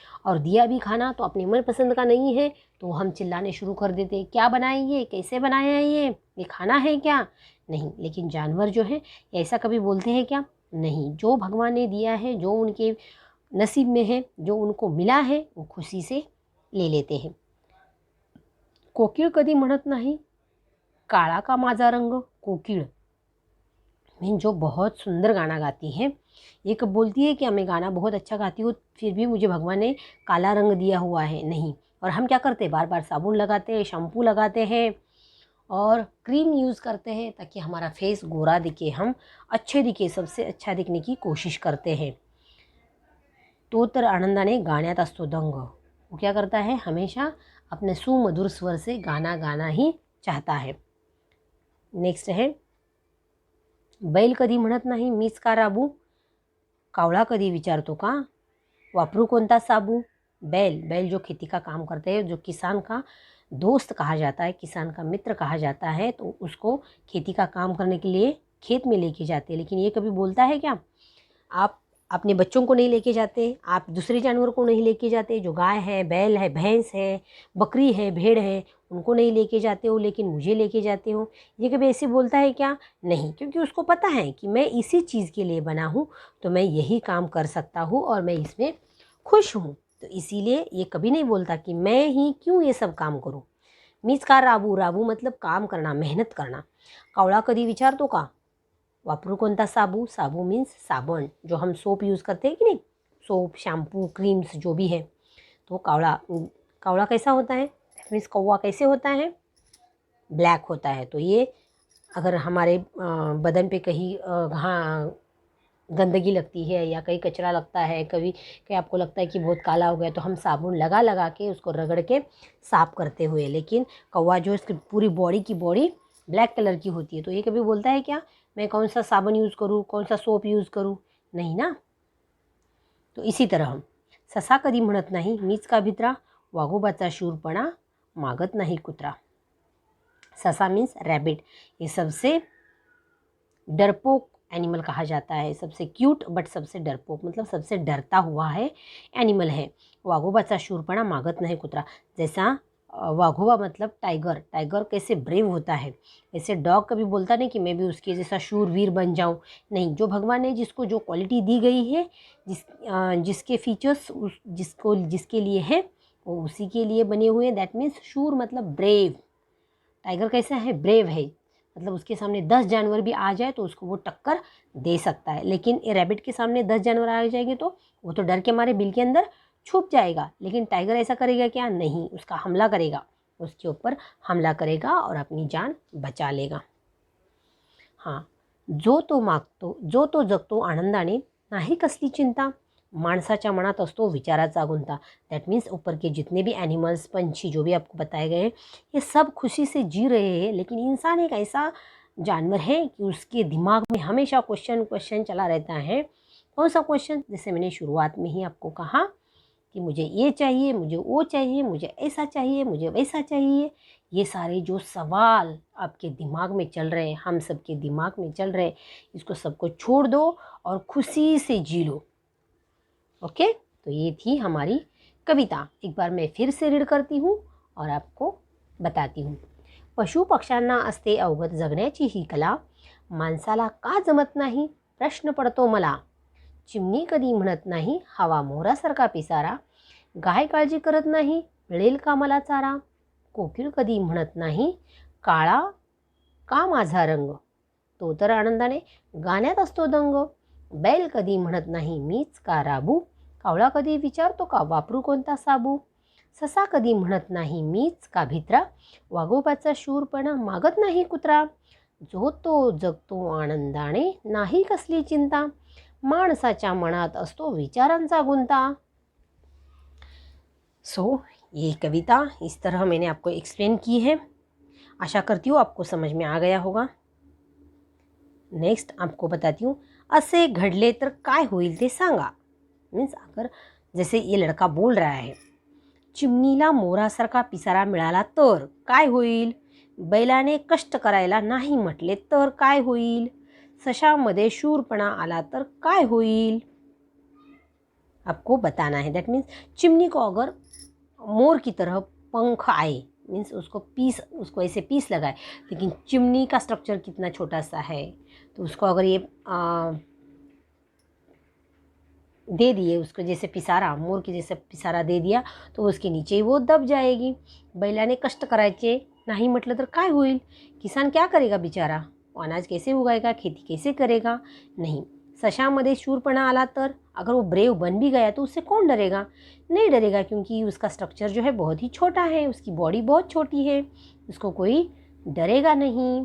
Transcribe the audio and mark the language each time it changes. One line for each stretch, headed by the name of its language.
Hindi: और दिया भी खाना तो अपनी मनपसंद का नहीं है तो हम चिल्लाने शुरू कर देते हैं, क्या बनाए ये, कैसे बनाया है ये खाना है क्या? नहीं। लेकिन जानवर जो है ऐसा कभी बोलते हैं क्या? नहीं। जो भगवान ने दिया है, जो उनके नसीब में है, जो उनको मिला है, वो खुशी से ले लेते हैं।
Marathi: कोकिळ कधी म्हणत नाही काळा का माझा रंग।
Hindi: कोकिळ मीन जो बहुत सुंदर गाना गाती है, ये कब बोलती है कि मैं गाना बहुत अच्छा गाती हूँ फिर भी मुझे भगवान ने काला रंग दिया हुआ है? नहीं। और हम क्या करते हैं, बार बार साबुन लगाते हैं, शैम्पू लगाते हैं और क्रीम यूज़ करते हैं ताकि हमारा फेस गोरा दिखे, हम अच्छे दिखे, सबसे अच्छा दिखने की कोशिश करते हैं।
Marathi: तो तर आनंदाने गाण्यात असतो दंग।
Hindi: वो क्या करता है, हमेशा अपने सुमधुर स्वर से गाना गाना ही चाहता है। नेक्स्ट है,
Marathi: बैल कधी म्हणत नाही मीच का राबू। कावळा कधी विचारतो का वापरू कोणता साबू।
Hindi: बैल जो खेती का काम करते हैं, जो किसान का दोस्त कहा जाता है, किसान का मित्र कहा जाता है, तो उसको खेती का काम करने के लिए खेत में लेके जाते हैं। लेकिन ये कभी बोलता है क्या, आप अपने बच्चों को नहीं लेके जाते, आप दूसरे जानवर को नहीं लेके जाते, जो गाय है, बैल है, भैंस है, बकरी है, भेड़ है, उनको नहीं लेके जाते हो लेकिन मुझे लेके जाते हो। ये कभी ऐसे बोलता है क्या? नहीं। क्योंकि उसको पता है कि मैं इसी चीज़ के लिए बना हूँ, तो मैं यही काम कर सकता हूँ और मैं इसमें खुश हूँ। तो इसीलिए ये कभी नहीं बोलता कि मैं ही क्यों ये सब काम करूँ।
Marathi: मीच का राबू,
Hindi: राबू मतलब काम करना, मेहनत करना।
Marathi: कावळा कधी विचारतो का वापरू कोणता साबू।
Hindi: साबू मीन्स साबण, जो हम सोप यूज़ करते हैं कि नहीं, सोप, शैम्पू, क्रीम्स जो भी है। तो कावड़ा कैसा होता है, दैट मीन्स कौवा कैसे होता है, ब्लैक होता है। तो ये अगर हमारे बदन पे कहीं गंदगी लगती है या कहीं कचरा लगता है, कभी आपको लगता है कि बहुत काला हो गया, तो हम साबुन लगा लगा के उसको रगड़ के साफ़ करते हुए। लेकिन कौवा जो इसकी पूरी बॉडी की ब्लैक कलर की होती है, तो ये कभी बोलता है क्या मैं कौन सा साबुन यूज़ करूँ, कौन सा सोप यूज़ करूँ? नहीं ना। तो इसी तरह हम
Marathi: ससा कधी म्हणत नाही मीच का भित्रा, वाघोबाचा शूरपणा मागत नाही कुत्रा।
Hindi: ससा मीन्स रैबिट, ये सबसे डरपोक एनिमल कहा जाता है, सबसे क्यूट बट सबसे डरपोक मतलब सबसे डरता हुआ है एनिमल है।
Marathi: वाघोबाचा शूरपणा मागत नहीं कुत्रा,
Hindi: जैसा वाघोबा मतलब टाइगर, टाइगर कैसे ब्रेव होता है, ऐसे डॉग कभी बोलता नहीं कि मैं भी उसके जैसा शूरवीर बन जाऊं। नहीं, जो भगवान ने जिसको जो क्वालिटी दी गई है, जिसके फीचर्स जिसके लिए है, वो उसी के लिए बने हुए हैं। दैट मीन्स शूर मतलब ब्रेव। टाइगर कैसा है, ब्रेव है, मतलब उसके सामने 10 जानवर भी आ जाए तो उसको वो टक्कर दे सकता है। लेकिन रैबिट के सामने 10 जानवर आ जाएंगे तो वो तो डर के मारे बिल के अंदर छुप जाएगा। लेकिन टाइगर ऐसा करेगा क्या? नहीं, उसका हमला करेगा, उसके ऊपर हमला करेगा और अपनी जान बचा लेगा।
Marathi: हाँ, जो तो जगतो आनंदाने, नाही कसली चिंता, माणसाच्या मनात असतो विचाराचा गुंता।
Hindi: दैट मीन्स ऊपर के जितने भी एनिमल्स, पंछी जो भी आपको बताए गए हैं, ये सब खुशी से जी रहे हैं। लेकिन इंसान एक ऐसा जानवर है कि उसके दिमाग में हमेशा क्वेश्चन चला रहता है। कौन सा क्वेश्चन? जैसे मैंने शुरुआत में ही आपको कहा कि मुझे ये चाहिए, मुझे वो चाहिए, मुझे ऐसा चाहिए, मुझे वैसा चाहिए। ये सारे जो सवाल आपके दिमाग में चल रहे हैं, हम सब के दिमाग में चल रहे हैं, इसको सबको छोड़ दो और खुशी से जी लो। ओके, तो ये थी हमारी कविता। एक बार मैं फिर से रीड करती हूँ और आपको बताती हूँ।
Marathi: पशु पक्ष्यांना असते अवगत जगण्याची ही कला, माणसाला का जमत नाही प्रश्न पडतो मला। चिमणी कधी म्हणत नाही हवा मोरासारखा पिसारा, गाय काळजी करत नाही मिळेल का मला चारा। कोकिळ कधी म्हणत नाही काळा का माझा रंग, तो तर आनंदाने गाण्यात असतो दंग। बैल कधी म्हणत नाही मीच का राबू, कावळा कधी विचारतो का वापरू कोणता साबू। ससा कधी म्हणत नाही मीच का भित्रा, वाघोबाचा शूरपणा मागत नाही कुत्रा। जो तो जगतो आनंदाने, नाही कसली चिंता, माणसाच्या मनात असतो विचारांचा गुंता।
Hindi: ये कविता इस तरह मैंने आपको एक्सप्लेन की है। आशा करती हूँ आपको समझ में आ गया होगा। नेक्स्ट आपको बताती हूँ,
Marathi: असे घडले तर काय होईल ते सांगा।
Hindi: मीन्स अगर जैसे ये लड़का बोल रहा है,
Marathi: चिमणीला मोरासारखा पिसारा मिळाला तर काय होईल, बैलाने कष्ट करायला नाही म्हटले तर काय होईल, सशामध्ये शूरपणा आला तर काय होईल?
Hindi: आपको बताना है। दैट मीन्स चिमनी को अगर मोर की तरह पंख आए, मीन्स उसको ऐसे पीस लगाए, लेकिन चिमनी का स्ट्रक्चर कितना छोटा सा है, तो उसको अगर ये दे दिए, उसको जैसे पिसारा, मोर के जैसे पिसारा दे दिया, तो उसके नीचे ही वो दब जाएगी।
Marathi: बैलाने कष्ट करायचे नाही म्हटलं तर काय होईल?
Hindi: किसान क्या करेगा बिचारा? अनाज कैसे उगाएगा? खेती कैसे करेगा? नहीं।
Marathi: सशामध्ये शूरपणा आला तर
Hindi: अगर वो ब्रेव बन भी गया तो उससे कौन डरेगा? नहीं डरेगा, क्योंकि उसका स्ट्रक्चर जो है बहुत ही छोटा है, उसकी बॉडी बहुत छोटी है, उसको कोई डरेगा नहीं।